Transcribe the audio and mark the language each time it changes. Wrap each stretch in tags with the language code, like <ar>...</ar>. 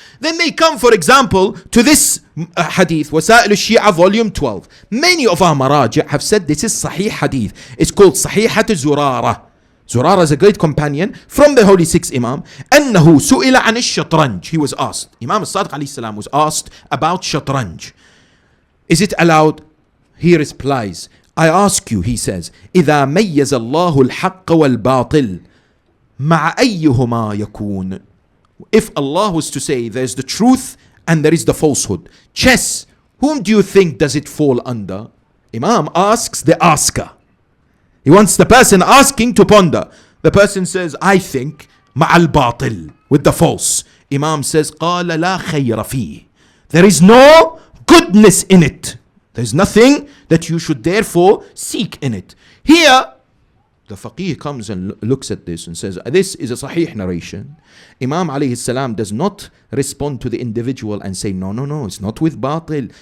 <en>Then they come, for example, to this Hadith, Wasa'il al-Shi'a, volume 12. Many of our Maraji' have said this is Sahih Hadith. It's called Sahihat Zurara. Zurara is a great companion from the Holy Six Imam.</en> <ar>أنه سئل عن الشطرنج.</ar> <en>He was asked. Imam al-Sadiq alayhi salam was asked about Shatranj. Is it allowed? He replies, I ask you, he says,</en> <ar>إذا ميز الله الحق والباطل مع أيهما يكون.</ar> <en>If Allah was to say there's the truth and there is the falsehood, chess, whom do you think does it fall under? Imam asks the asker. He wants the person asking to ponder. The person says, I think</en> <ar>مع الباطل,</ar> <en>with the false. Imam says,</en> <ar>قال لا خير فيه.</ar> <en>There is no goodness in it. There's nothing that you should therefore seek in it. Here, the faqih comes and looks at this and says, this is a sahih narration. Imam alayhi salam does not respond to the individual and say, no, it's not with batil.</en>